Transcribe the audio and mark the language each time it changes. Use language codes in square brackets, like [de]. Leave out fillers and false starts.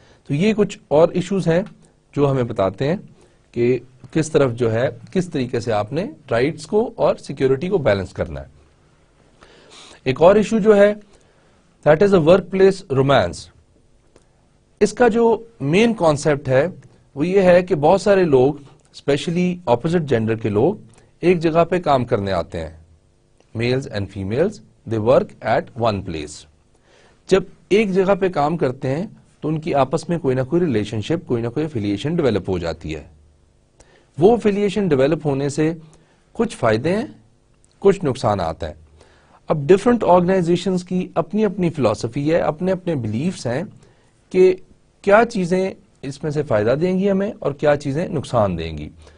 [ur] تو یہ کچھ اور ایشوز ہیں جو ہمیں بتاتے ہیں کہ کس طرف جو ہے کس طریقے سے آپ نے رائٹس کو اور سیکیورٹی کو بیلنس کرنا ہے. ایک اور ایشو جو ہے [en] That is a work place romance. [ur] اس کا جو مین کانسیپٹ ہے وہ یہ ہے کہ بہت سارے لوگ اسپیشلی اپوزٹ جینڈر کے لوگ ایک جگہ پہ کام کرنے آتے ہیں. [en] Males and females they work at one place. [ur] جب ایک جگہ پہ کام کرتے ہیں تو ان کی آپس میں کوئی نہ کوئی ریلیشن شپ، کوئی نہ کوئی افیلیشن ڈیولپ ہو جاتی ہے. وہ افیلیشن ڈیولپ ہونے سے کچھ فائدے ہیں، کچھ نقصانات ہیں. اب ڈفرنٹ آرگنائزیشنز کی اپنی اپنی فلسفی ہے، اپنے اپنے بلیفز ہیں کہ کیا چیزیں اس میں سے فائدہ دیں گی ہمیں اور کیا چیزیں نقصان دیں گی.